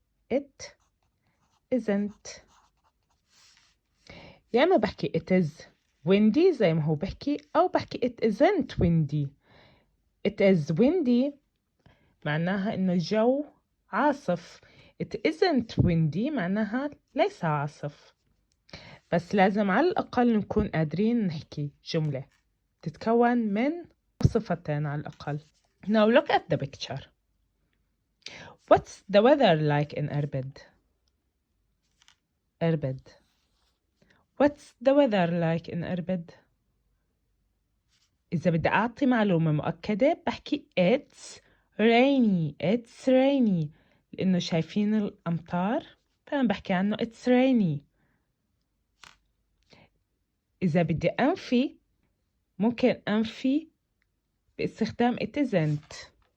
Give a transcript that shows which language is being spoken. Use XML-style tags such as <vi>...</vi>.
<en>It isn't.</en> <ar>يا إما بحكي</ar> <en>it is windy</en> <ar>زي ما هو بحكي أو بحكي</ar> <en>it isn't windy. It is windy</en> <ar>معناها إنه الجو عاصف.</ar> <en>It isn't windy</en> <ar>معناها ليس عاصف. بس لازم على الأقل نكون قادرين نحكي جملة تتكون من صفتين على الأقل.</ar> <en>Now look at the picture. What's the weather like in Irbid? Irbid. What's the weather like in Irbid?</en> <ar>إذا بدي أعطي معلومة مؤكدة بحكي</ar> <en>It's rainy. It's rainy.</en> <ar>لأنه شايفين الأمطار فأنا بحكي عنه</ar> <en>It's rainy.</en> <ar>إذا بدي أنفي ممكن أنفي باستخدام</ar> <en>it isn't.</en>